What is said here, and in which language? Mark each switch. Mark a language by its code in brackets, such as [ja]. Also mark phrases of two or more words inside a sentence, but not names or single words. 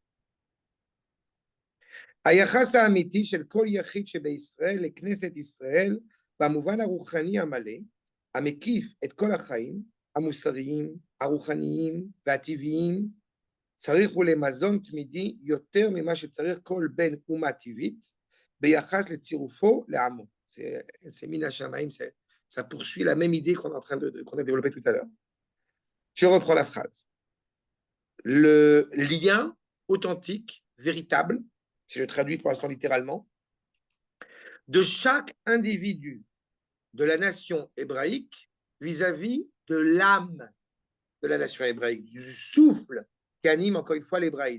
[he] היחס האמיתי של כל יחיד שבישראל לכנסת ישראל, במובן הרוחני המלא, המקיף את כל החיים, המוסריים, הרוחניים והטבעיים, צריך הוא למזון תמידי יותר ממה שצריך כל בן אומה טבעית, ביחס לצירופו לעמו. [fr] C'est Mina Shamaim, ça poursuit la même idée qu'on a développée tout à l'heure. Je reprends la phrase. Le lien authentique, véritable, si je traduis pour l'instant littéralement, de chaque individu de la nation hébraïque vis-à-vis de l'âme de la nation hébraïque, du souffle qui anime encore une fois l'hébraïsme.